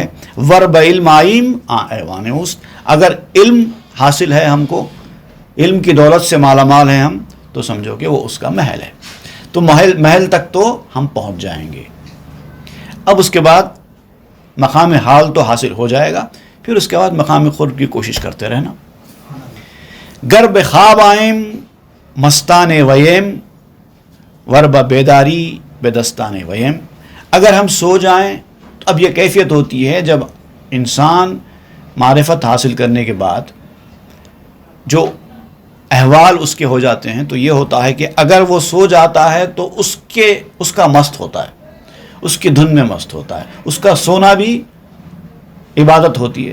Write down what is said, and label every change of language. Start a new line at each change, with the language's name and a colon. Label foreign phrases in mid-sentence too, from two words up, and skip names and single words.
Persian: ور بعلم آئیم آ ایوان اوست،
Urdu: اگر علم حاصل ہے، ہم کو علم کی دولت سے مالا مال ہیں ہم، تو سمجھو کہ وہ اس کا محل ہے۔ تو محل تک تو ہم پہنچ جائیں گے۔ اب اس کے بعد مقام حال تو حاصل ہو جائے گا، پھر اس کے بعد مقام قرب کی کوشش کرتے رہنا۔
Persian: گر بخواب آئیم مستان ویم، ور بیداری بدستان ویم،
Urdu: اگر ہم سو جائیں تو اب یہ کیفیت ہوتی ہے جب انسان معرفت حاصل کرنے کے بعد جو احوال اس کے ہو جاتے ہیں تو یہ ہوتا ہے کہ اگر وہ سو جاتا ہے تو اس کا مست ہوتا ہے، اس کی دھن میں مست ہوتا ہے، اس کا سونا بھی عبادت ہوتی ہے.